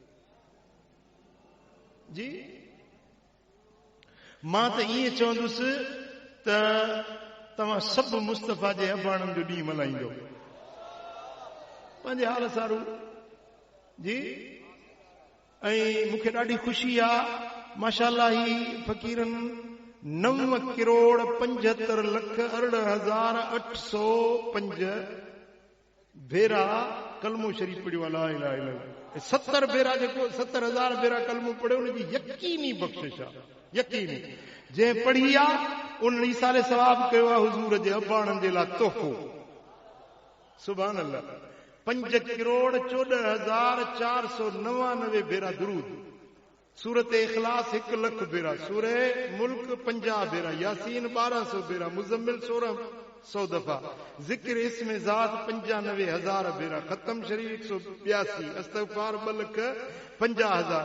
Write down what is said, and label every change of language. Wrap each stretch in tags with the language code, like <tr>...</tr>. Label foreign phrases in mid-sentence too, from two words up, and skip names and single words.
<sd>जी मां त ईअं चवंदुसि त तव्हां सभु मुस्तफ़ा जे अबाणनि जो ॾींहुं मल्हाईंदो पंहिंजे हाल सारू जी। ऐं मूंखे ॾाढी ख़ुशी आहे माशाअल्लाह ही फ़क़ीरनि 9,75,18,805 भेरा कलमो शरीफ़ पढ़ियो,</sd> <ar>لا إله إلا الله.</ar> <sd>70 भेरा जेको 70,000 भेरा कलमो पढ़ियो, उनजी यकीनी बख़्शिश आहे, यकीनी। जंहिं पढ़ी आहे उन ईसाले सवाब कयो आहे हुज़ूर जे अबाणनि जे लाइ तोहफ़ो।</sd> <ar>سبحان الله.</ar> <sd>5,14,499 भेरा दुरूद, सूरत इखलास 1 लख भेरा, सूरह मुल्क 50 भेरा, यासीन 1200 भेरा, मुज़म्मिल 1600 दफ़ा, ज़िक्र इस्म ज़ात 95,000 भेरा, ख़तम शरीफ 182, इस्तग़फ़ार 2,50,000।</sd>